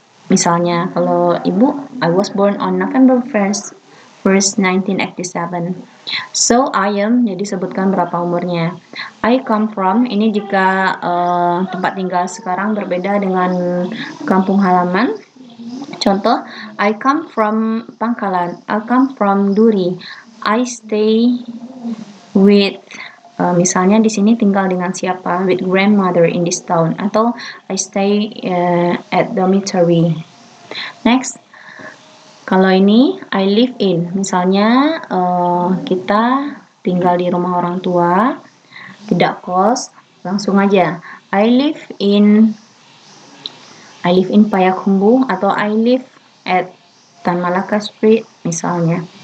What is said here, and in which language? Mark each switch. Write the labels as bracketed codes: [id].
[id] Misalnya kalau ibu, [en] I was born on November 1st, 1987. So I am, [id] jadi sebutkan berapa umurnya. [en] I come from, [id] ini jika tempat tinggal sekarang berbeda dengan kampung halaman. [en] Contoh, I come from Pangkalan, I come from Duri. I stay with, [id] misalnya di sini tinggal dengan siapa? [en] With grandmother in this town. Atau I stay at dormitory. [id] Next, kalau ini [en] I live in, [id] misalnya kita tinggal di rumah orang tua, tidak kos, langsung aja [en] I live in Payakumbuh, [id] atau [en] I live at Tan Malaka Street [id] misalnya.